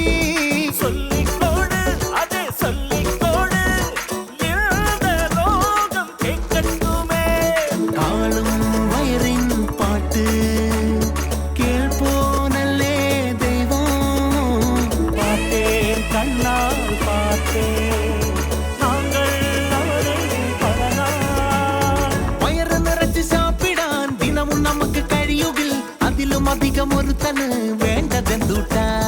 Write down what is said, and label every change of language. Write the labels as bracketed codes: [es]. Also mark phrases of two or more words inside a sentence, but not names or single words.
[ta] சொல்லிக்கோடு அதே சொல்லிக்கோடு இந்த லோகம் கேட்கட்டுமே [ml] കാളും വയറിൻ പാട്ട് കേൾപ്പോനല്ലേ ദൈവം [ta] பார்த்தேன் கண்ணால் பார்த்தேன் நாங்கள் அவரை பல நாள் [ml] വയറ് നിറച്ച് സാപ്പിടാൻ ദിനവും നമുക്ക് കഴിയുകിൽ അതിലും അധികം ഒരുത്തന് വേണ്ടതെന്തൂട്ടാ